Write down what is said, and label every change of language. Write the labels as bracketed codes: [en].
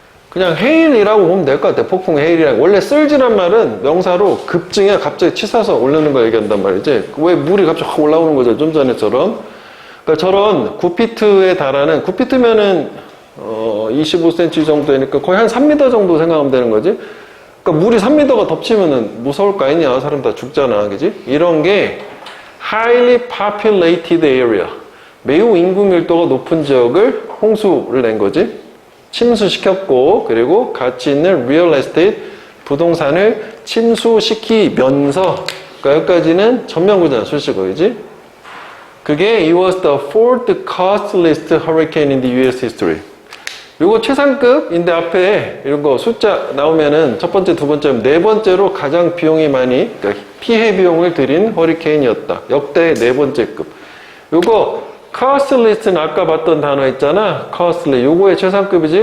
[ko] 그냥 헤일이라고 보면 될 것 같아. 폭풍 헤일이라고. 원래 썰지란 말은 명사로 급증해 갑자기 치솟아 오르는 거 얘기한단 말이지. 왜 물이 갑자기 확 올라오는 거죠, 좀 전에처럼. 그러니까 저런 9피트에 달하는, 9피트면은 25cm 정도 되니까 거의 한 3m 정도 생각하면 되는 거지. 그러니까 물이 3m가 덮치면은 무서울 거 아니냐. 사람 다 죽잖아. 그지? 이런 게 [en] highly populated area. [ko] 매우 인구 밀도가 높은 지역을 홍수를 낸 거지. 침수시켰고, 그리고 가치 있는 real estate 부동산을 침수시키면서, 그러니까 여기까지는 전면구잖아, 수식어이지. 그게 [en] it was the fourth costliest hurricane in the US history. [ko] 요거 최상급인데 앞에 이런 거 숫자 나오면은 첫 번째, 두 번째, 네 번째로 가장 비용이 많이, 그러니까 피해 비용을 들인 허리케인이었다. 역대 네 번째 급. 요거 costlist는 아까 봤던 단어 있잖아. costly. 요거의 최상급이지.